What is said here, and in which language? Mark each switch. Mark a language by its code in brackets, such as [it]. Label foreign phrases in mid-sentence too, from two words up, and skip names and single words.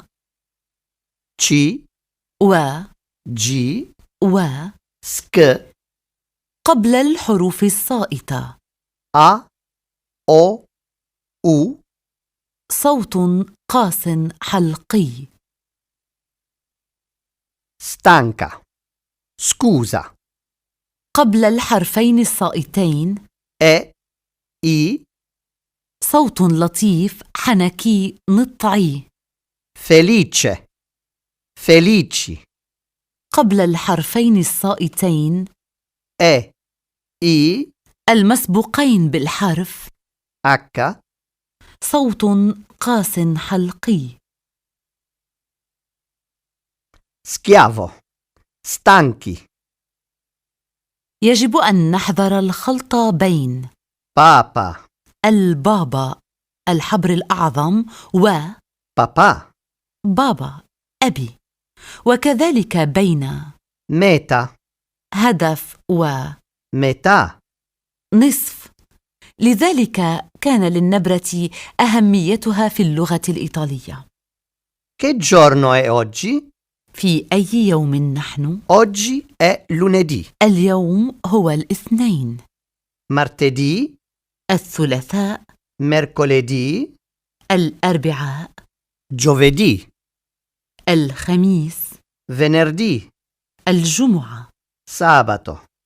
[ar] C, و G, SC, قبل الحروف الصائتة A, O, U, صوت قاس حلقي. [it] stanca, scusa, [ar] قبل الحرفين الصائتين E, I, صوت لطيف حنكي نطعي. [it] felice, felici, [ar] قبل الحرفين الصائتين E, I, المسبوقين بالحرف H, صوت قاس حلقي. [it] schiavo, stanchi, [ar] يجب أن نحذر الخلط بين papa, البابا الحبر الأعظم papà, وبابا أبي، وكذلك بين meta, هدف metà. ونصف. لذلك كان للنبرة أهميتها في اللغة الإيطالية. [it] Che giorno è oggi? [ar] في أي يوم نحن؟ [it] Oggi è lunedì, [ar] اليوم هو الاثنين، martedì, الثلاثاء، mercoledì, الأربعاء، giovedì, الخميس، venerdì, الجمعة، sabato,